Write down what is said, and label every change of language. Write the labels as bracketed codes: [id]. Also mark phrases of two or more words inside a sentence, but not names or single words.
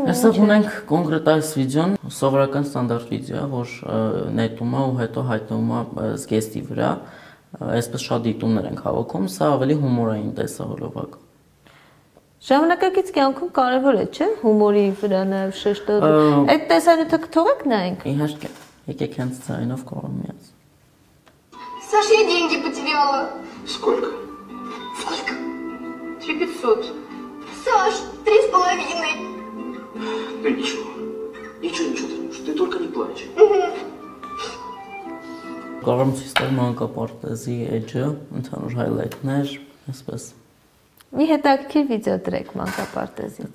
[hy] Այստեղ ունենք կոնկրետ այս վիդեոն, սովորական ստանդարտ վիդեո է, որ նետում է ու հետո հայտնվում է զգեստի վրա։ Այսպես շատ դիտումներ ենք հավաքում, սա ավելի հումորային տեսահոլովակ։ Ժամանակակից կյանքում կարևոր է, չէ՞, հումորի վրա նաև շեշտել։ Այդ տեսանյութը կթողեք նայենք։ Իհարկե, եկեք հենց ձայնով կարող միած։ [ru] Саш, я деньги потеряла. Сколько? Сколько? 3500. Саш, 3,5. Да ничего. Ничего, Танюш, ты только не плачь. [hy] կարող եմ ցույց տալ մանկապարտեզի էջը, ընդհանուր highlight-ներ, այսպես։ Մի հետաքրքիր վիդեո դրեք մանկապարտեզից։